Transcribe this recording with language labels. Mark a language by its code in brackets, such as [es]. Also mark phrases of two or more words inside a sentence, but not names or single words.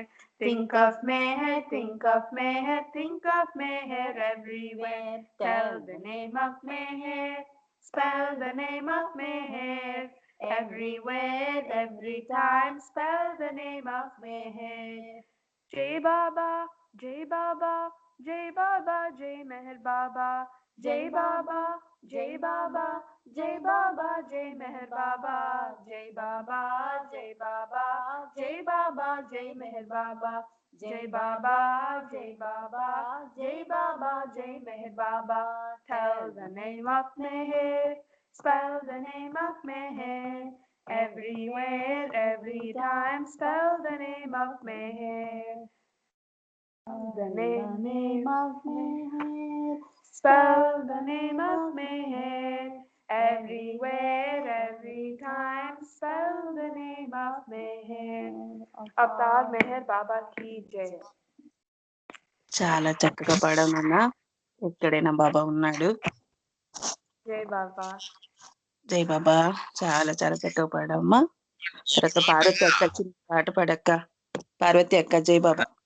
[en] Think of Meher, think of Meher, think of Meher everywhere. Tell the name of Meher, spell the name of Meher. Everywhere, every time, spell the name of Meher. [hi] जय बाबा, जय बाबा, जय बाबा, जय मेहर बाबा. जय बाबा, जय बाबा, जय बाबा, जय मेहर बाबा. जय बाबा, जय बाबा, जय बाबा, जय मेहर बाबा. जय बाबा, जय बाबा, जय बाबा, जय मेहर बाबा. [en] Tell the name of Meher, spell the name of Meher. Everywhere, every time, spell the name of Meher. The name of Meher, spell the name of Meher. Everywhere, every time, spell the name of Meher. [hi] अवतार मेहर बाबा की जय. [te] చాలా చక్కగా పాడామన్నా. ఎక్కడైనా బాబా ఉన్నాడు. [hi] जय बाबा. जय बाबा. [te] చాలా చాలా చక్కగా పాడమ్మా. తర్వాత పార్వతి అక్క చిన్న పాట పాడక్క. పార్వతి అక్క [hi] जय बाबा.